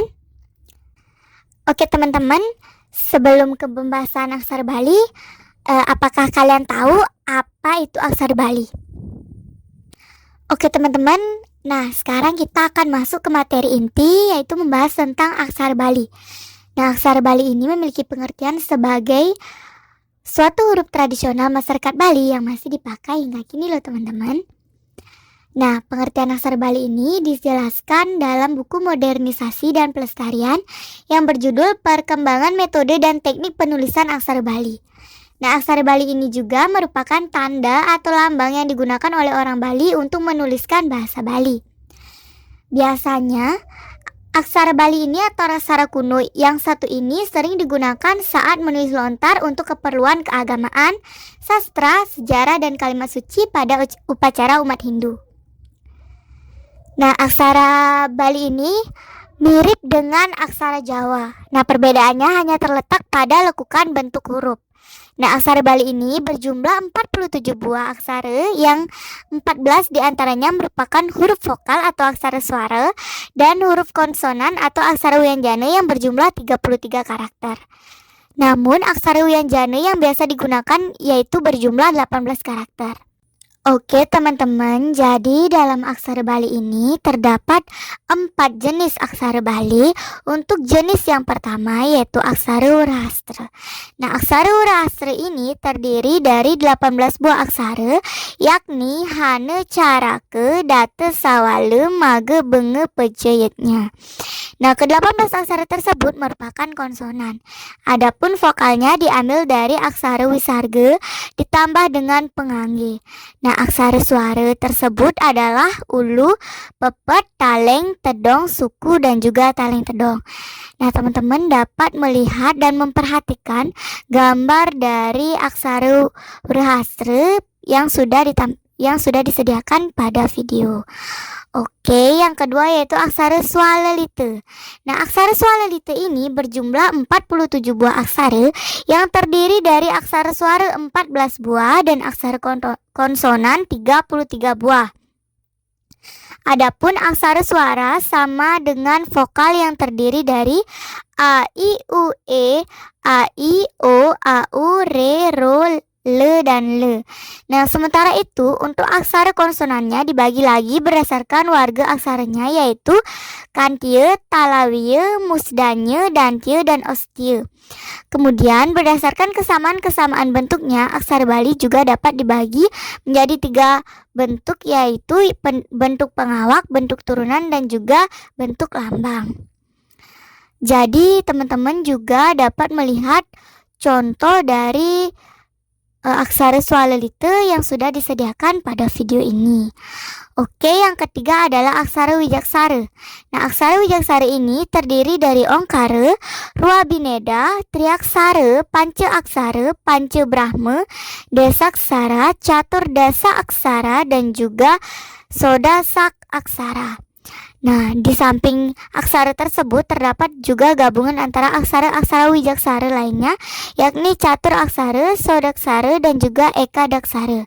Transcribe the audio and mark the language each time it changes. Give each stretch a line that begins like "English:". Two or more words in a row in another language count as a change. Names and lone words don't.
Indonesian: Oke teman-teman, sebelum ke pembahasan aksara Bali, apakah kalian tahu apa itu aksara Bali? Oke teman-teman, nah sekarang kita akan masuk ke materi inti, yaitu membahas tentang aksara Bali. Nah, aksara Bali ini memiliki pengertian sebagai suatu huruf tradisional masyarakat Bali yang masih dipakai hingga kini loh teman-teman. Nah, pengertian aksara Bali ini dijelaskan dalam buku Modernisasi dan Pelestarian yang berjudul Perkembangan Metode dan Teknik Penulisan Aksara Bali. Nah, aksara Bali ini juga merupakan tanda atau lambang yang digunakan oleh orang Bali untuk menuliskan bahasa Bali. Biasanya, aksara Bali ini atau aksara kuno yang satu ini sering digunakan saat menulis lontar untuk keperluan keagamaan, sastra, sejarah, dan kalimat suci pada upacara umat Hindu. Nah, aksara Bali ini mirip dengan aksara Jawa. Nah, perbedaannya hanya terletak pada lekukan bentuk huruf. Nah, aksara Bali ini berjumlah 47 buah aksara yang 14 diantaranya merupakan huruf vokal atau aksara suara dan huruf konsonan atau aksara wianjana yang berjumlah 33 karakter. Namun, aksara wianjana yang biasa digunakan yaitu berjumlah 18 karakter. Oke teman-teman, jadi dalam aksara Bali ini terdapat 4 jenis aksara Bali. Untuk jenis yang pertama yaitu aksara Wurahastra. Nah, aksara Wurahastra ini terdiri dari 18 buah aksara, yakni Hane, Carake, Date, Sawale, Mage, Benge, Pejayetnya. Nah, ke-18 aksara tersebut merupakan konsonan. Adapun vokalnya diambil dari aksara Wisarga ditambah dengan pengangge. Nah, aksara suara tersebut adalah ulu, pepet, taleng, tedong, suku, dan juga taleng tedong. Nah, teman-teman dapat melihat dan memperhatikan gambar dari aksara Wurahastra yang sudah disediakan pada video. Oke, yang kedua yaitu aksara Swalalita. Nah, aksara Swalalita ini berjumlah 47 buah aksara yang terdiri dari aksara suara 14 buah dan aksara konsonan 33 buah. Adapun aksara suara sama dengan vokal yang terdiri dari A, I, U, E, A, I, O, A, U, Re, Ro, le, dan le. Nah, sementara itu untuk aksara konsonannya dibagi lagi berdasarkan warga aksaranya, yaitu kantie, talawie, musdanye, dantie, dan ostie. Kemudian berdasarkan kesamaan-kesamaan bentuknya, aksara Bali juga dapat dibagi menjadi 3 bentuk, yaitu bentuk pengawak, bentuk turunan, dan juga bentuk lambang. Jadi teman-teman juga dapat melihat contoh dari aksara swalelite yang sudah disediakan pada video ini. Oke, yang ketiga adalah aksara wijaksara. Nah, aksara wijaksara ini terdiri dari ongkara, ruabineda, triaksara, panca aksara, panca brahma, desaksara, catur dasa aksara, dan juga sodasak aksara. Nah, di samping aksara tersebut terdapat juga gabungan antara aksara-aksara wijaksara lainnya, yakni catur aksara, sodaksara, dan juga ekadaksara.